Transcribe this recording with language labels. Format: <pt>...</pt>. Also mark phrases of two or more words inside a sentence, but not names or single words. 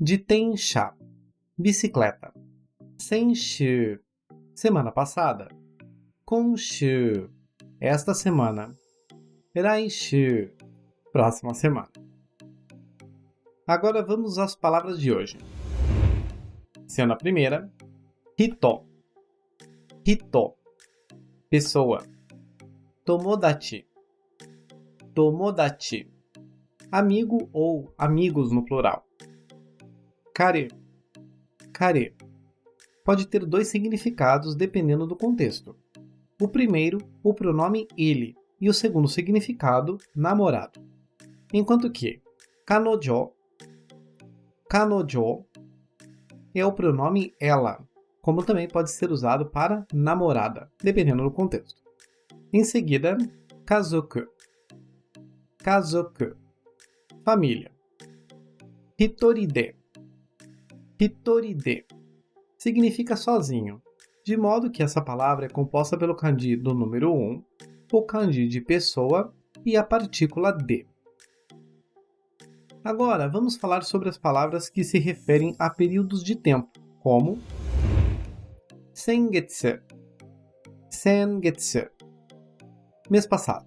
<pt>Jitensha, bicicleta. Senshu, semana passada. Konshu, esta semana. Raishu, próxima semana. Agora vamos às palavras de hoje. Sendo a primeira, hito. Hito, pessoa. Tomodachi. Tomodachi, amigo ou amigos no plural.</pt> <ja>彼。彼.</ja> <pt>Pode ter dois significados dependendo do contexto. O primeiro, o pronome ele, e o segundo significado, namorado. Enquanto que</pt> <ja>彼女、彼女</ja> <pt>é o pronome ela, como também pode ser usado para namorada, dependendo do contexto. Em seguida,</pt> <ja>家族。家族,</ja> <pt>família. Hitoride. Hitoride significa sozinho, de modo que essa palavra é composta pelo kanji do número 1, o kanji de pessoa e a partícula de. Agora, vamos falar sobre as palavras que se referem a períodos de tempo, como</pt> <ja>先月、先月,</ja> <pt>mês passado.</pt>